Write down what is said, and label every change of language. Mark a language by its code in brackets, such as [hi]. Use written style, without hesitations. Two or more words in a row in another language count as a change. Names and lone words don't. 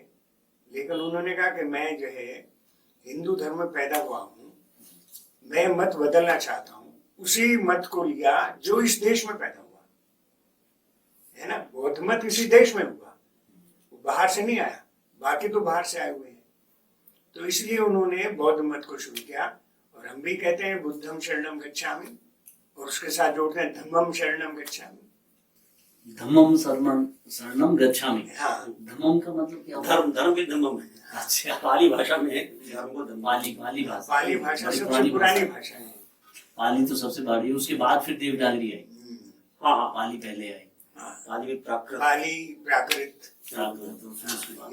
[hi] लेकिन उन्होंने कहा कि मैं जो है हिंदू धर्म में पैदा हुआ हूँ, मैं मत बदलना चाहता हूँ। उसी मत को लिया जो इस देश में पैदा हुआ है ना, बौद्ध मत इसी देश में हुआ, वो बाहर से नहीं आया, बाकी तो बाहर से आए हुए हैं। तो इसलिए उन्होंने बौद्ध मत को शुरू किया, और हम भी कहते हैं [pi] बुद्धम शरणम गच्छामि, [hi] और उसके साथ जोड़ते हैं [pi] धम्मम शरणम गच्छामि। धम्मम शरणम गच्छामि। [hi] हाँ, धम्मम का मतलब क्या? धर्म भी धम्मम है। अच्छा, पाली भाषा में धर्म को धम्म। पाली भाषा, पाली भाषा सबसे पुरानी भाषा है। पाली तो सबसे बड़ी, उसके बाद फिर देवनागरी आई। हाँ, पाली पहले आई, पाली भी प्राकृत, पाली प्राकृत, प्राकृत,